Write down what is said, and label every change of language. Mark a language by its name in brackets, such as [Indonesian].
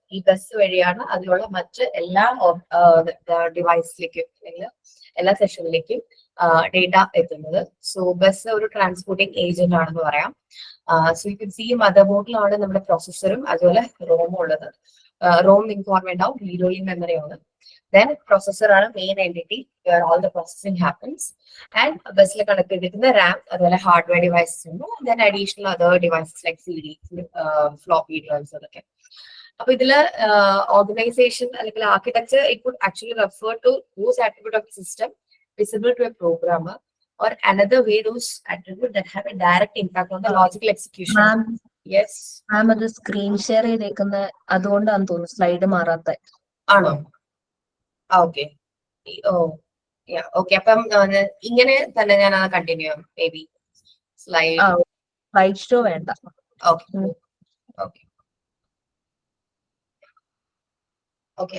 [Malayalam] ഈ ബസ് വഴിയാണ് അതിലുള്ള മറ്റ് എല്ലാ ഡിവൈസിലേക്കും അല്ലെങ്കിൽ എല്ലാ സെഷനിലേക്കും ഡേറ്റ എത്തുന്നത്. സോ ബസ് ഒരു ട്രാൻസ്പോർട്ടിംഗ് ഏജന്റ് ആണെന്ന് പറയാം. [English] so you can see [Malayalam] mother ബോർഡിലാണ് നമ്മുടെ പ്രോസസ്സറും അതുപോലെ റോമും ഉള്ളത്. റോം നിങ്ങൾക്ക് ഓർമ്മയുണ്ടാവും, റീഡ് മെമ്മറി ആണ്. [English] Then processor [Malayalam] ആണ് main entity [English] where all the processing happens. [Malayalam] And ബസ്സിൽ കണക്ട് ചെയ്തിരിക്കുന്ന റാം അതുപോലെ ഹാർഡ്വെയർ ഡിവൈസസ് ഉണ്ട്. [English] Then additional other devices like CD, floppy drives അതൊക്കെ. [Malayalam] അപ്പൊ ഇതില് ഓർഗനൈസേഷൻ അല്ലെങ്കിൽ architecture [English] It would actually refer to those attribute of system visible to a programmer or another way those attributes that have a direct impact on the logical execution. Ma'am, yes. [Malayalam] Ma'am, അത് screen share ചെയ്തേക്കുന്ന അതുകൊണ്ടാന്ന് തോന്നുന്നു slide മാറാത്ത. ആണോ? Okay, ഓ yeah okay. അപ്പം ഇങ്ങനെ തന്നെ ഞാൻ continue ചെയ്യാം. [English] maybe [Malayalam] സ്ലൈഡ് ഷോ വേണ്ട. Okay okay okay.